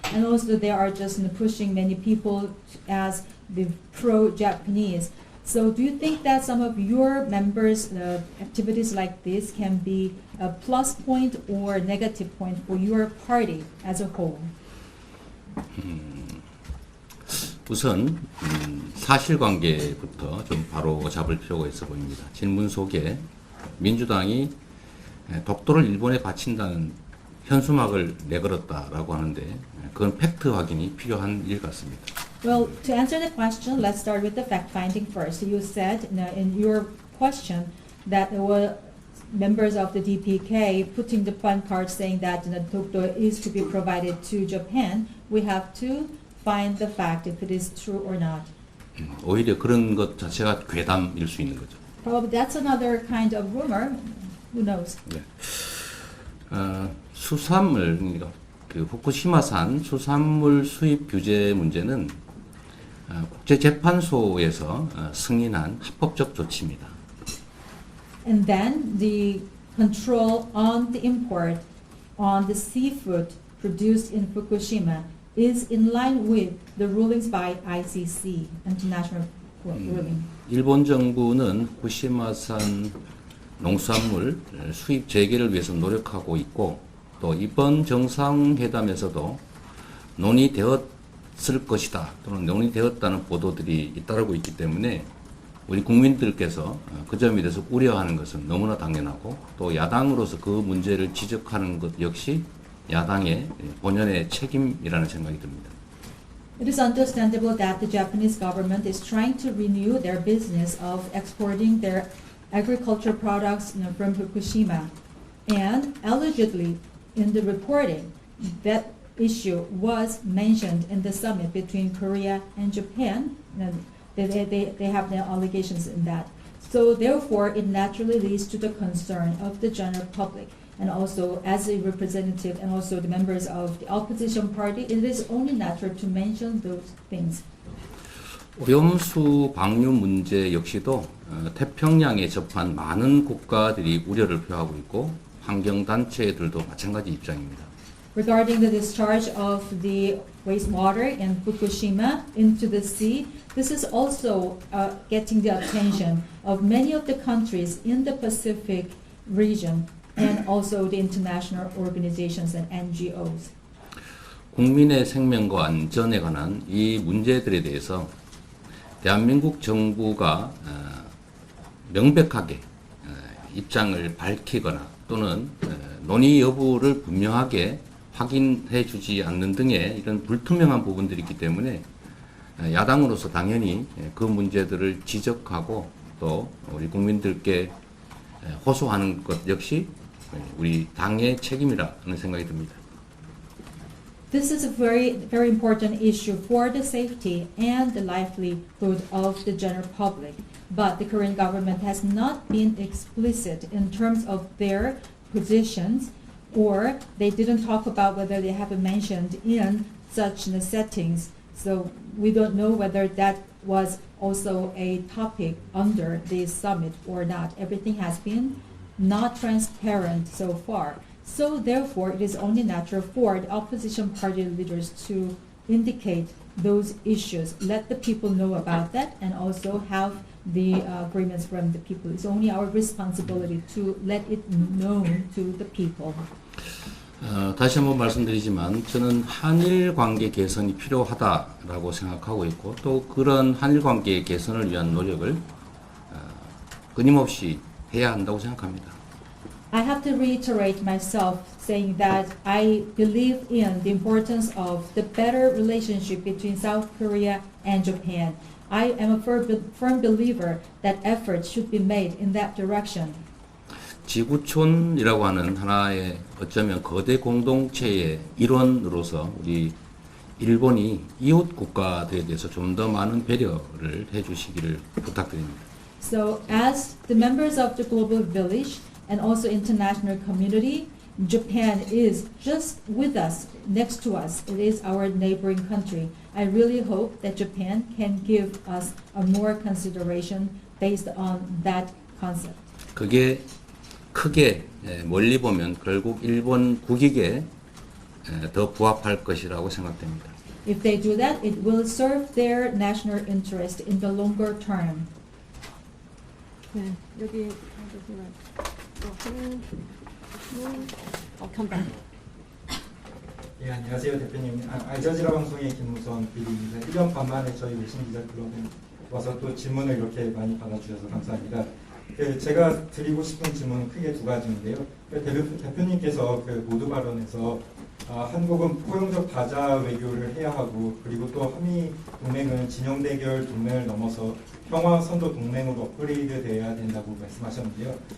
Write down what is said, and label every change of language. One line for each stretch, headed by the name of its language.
English: And also they are just pushing many people as the pro-Japanese. So do you think that some of your members' activities like this can be a plus point or negative point for your party as a whole?
Korean: 우선 사실관계부터 좀 바로 잡을 필요가 있어 보입니다. 질문 속에 민주당이 독도를 일본에 바친다는 현수막을 내걸었다라고 하는데 그건 팩트 확인이 필요한 일 같습니다.
English: Well, to answer the question, let's start with the fact-finding first. You said in your question that there were members of the DPK putting the placard saying that Dokdo is to be provided to Japan. We have to find the fact if it is true or not.
Korean: 오히려 그런 것 자체가 괴담일 수 있는 거죠.
English: Probably that's another kind of rumor. Who knows?
Korean: 네. 수산물, 그러니까 그 후쿠시마산 수산물 수입 규제 문제는 국제재판소에서 승인한 합법적 조치입니다.
English: And then the control on the import on the seafood produced in Fukushima is in line with the rulings by ICC, International Ruling.
Korean: 일본 정부는 후쿠시마산 농수산물 수입 재개를 위해서 노력하고 있고 또 이번 정상회담에서도 논의되었을 것이다 또는 논의되었다는 보도들이 잇따르고 있기 때문에 우리 국민들께서 그 점에 대해서 우려하는 것은 너무나 당연하고 또 야당으로서 그 문제를 지적하는 것 역시 야당의 본연의 책임이라는 생각이 듭니다.
English: It is understandable that the Japanese government is trying to renew their business of exporting their agricultural products from Fukushima. And allegedly, in the reporting, that issue was mentioned in the summit between Korea and Japan. They have their allegations in that. So therefore, it naturally leads to the concern of the general public. And also, as a representative and also the members of the opposition party, it is only natural to mention those things.
Korean: 오염수 방류 문제 역시도 태평양에 접한 많은 국가들이 우려를 표하고 있고 환경단체들도 마찬가지 입장입니다.
English: Regarding the discharge of the wastewater in Fukushima into the sea, this is also getting the attention of many of the countries in the Pacific region and also the international organizations and NGOs.
Korean: 국민의 생명과 안전에 관한 이 문제들에 대해서 대한민국 정부가 명백하게 입장을 밝히거나 또는 논의 여부를 분명하게 확인해 주지 않는 등의 이런 불투명한 부분들이 있기 때문에 야당으로서 당연히 그 문제들을 지적하고 또 우리 국민들께 호소하는 것 역시 우리 당의 책임이라는 생각이 듭니다.
English: This is a very important issue for the safety and the livelihood of the general public. But the Korean government has not been explicit in terms of their positions, or they didn't talk about whether they have mentioned in such settings. So we don't know whether that was also a topic under this summit or not. Everything has been not transparent so far. So therefore, it is only natural for the opposition party leaders to indicate those issues, let the people know about that, and also have the agreements from the people. It's only our responsibility to let it known to the people.
Korean: 다시 한번 말씀드리지만 저는 한일 관계 개선이 필요하다라고 생각하고 있고 또 그런 한일 관계 개선을 위한 노력을 끊임없이 해야 한다고 생각합니다.
English: I have to reiterate myself saying that I believe in the importance of the better relationship between South Korea and Japan. I am a firm believer that efforts should be made in that direction.
Korean: 지구촌이라고 하는 하나의 어쩌면 거대 공동체의 일원으로서 우리 일본이 이웃 국가들에 대해서 좀 더 많은 배려를 해주시기를 부탁드립니다.
English: So as the members of the global village and also international community, Japan is just with us, next to us. It is our neighboring country. I really hope that Japan can give us a more consideration based on that concept.
Korean: 그게 크게 멀리 보면 결국 일본 국익에 더 부합할 것이라고 생각됩니다.
English: If they do that, it will serve their national interest in the longer term.
Korean: 네, 여기
English: I'll come back.
Korean: 예, 안녕하세요 대표님. 알자지라 방송의 김무선 PD입니다. 1년 반 만에 저희 외신기자클럽에 와서 또 질문을 이렇게 많이 받아주셔서 감사합니다. 제가 드리고 싶은 질문은 크게 두 가지인데요. 대표님께서 모두 발언에서 한국은 포용적 다자 외교를 해야 하고 그리고 또 한미 동맹은 진영 대결 동맹을 넘어서 평화 선도 동맹으로 업그레이드 돼야 된다고 말씀하셨는데요.